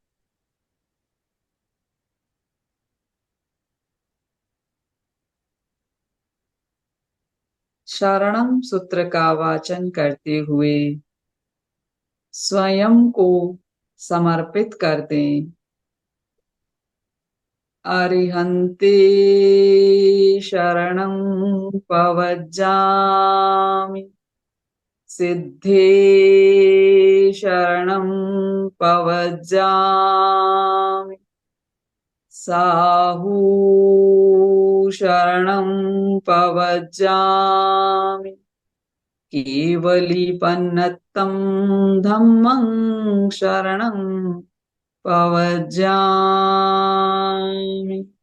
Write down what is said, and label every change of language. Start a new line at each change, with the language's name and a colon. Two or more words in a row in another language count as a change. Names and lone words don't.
Hindi: शरणम सूत्र का वाचन करते हुए स्वयं को समर्पित कर दें।
Prakrit languages: अरिहन्ते शरणं पवज्जामि, सिद्धे शरणं पवज्जामि, साहू शरणं पवज्जामि, केवलीपन्नतं धम्मं शरणं पवज्जामि।